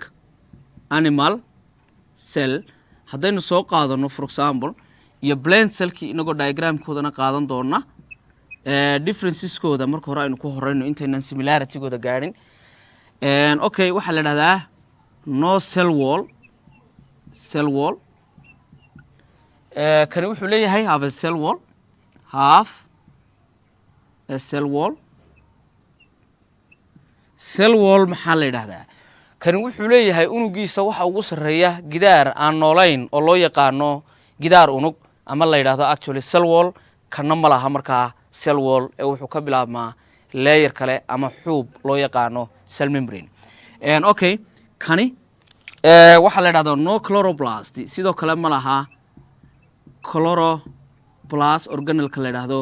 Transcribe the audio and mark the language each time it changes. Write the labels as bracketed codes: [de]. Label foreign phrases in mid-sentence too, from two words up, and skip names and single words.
[so] cell haddaynu soo qaadano [en] for example [so] iyo [en] plant cellkii [so] inagoo diagramkoodana qaadan doona differenceskooda marka hore aynu ku horeyno intaynan similaritygooda gaadhin okay waxaa la idhahdaa [en] no cell wall [so] kani wuxuu leeyahay [en] have a cell [so] wall maxaa la yidhahdaa kani wuxuu leeyahay unugiisa waxa ugu sarreeya gidaar aan noolayn oo loo yaqaano gidaar unug ama la yidhaahdo [en] actually cell wall [so] kana ma laha markaa [en] cell wall [so] ee wuxuu ka bilaabmaa layer kale ama xuub loo yaqaano [en] cell membrane. [so] Okay, kani waxaa la yidhahdaa [en] no chloroplast, [so] sidoo kale ma laha chloroplast organelka la yidhaahdo